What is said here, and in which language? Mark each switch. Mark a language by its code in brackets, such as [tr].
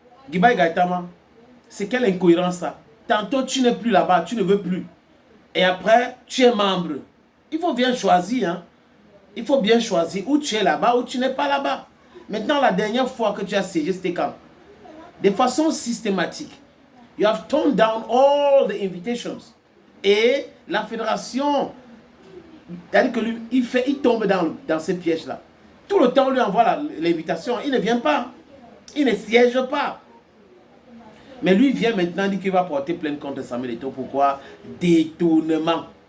[fr] Gibai Gaitama, c'est quelle incohérence ça? Tantôt, tu n'es plus là-bas, tu ne veux plus. Et après, tu es membre. Il faut bien choisir. Hein? Il faut bien choisir où tu es là-bas ou tu n'es pas là-bas. Maintenant, la dernière fois que tu as siégé, c'était quand? De façon systématique. [en] You have turned down all the invitations. [fr] Et la fédération, c'est-à-dire que lui, il tombe dans ces pièges-là. Tout le temps, on lui envoie l'invitation. Il ne vient pas. Il ne siège pas. Mais lui, il vient maintenant dire qu'il va porter plainte contre Samuel Eto'o. Pourquoi? Détournement.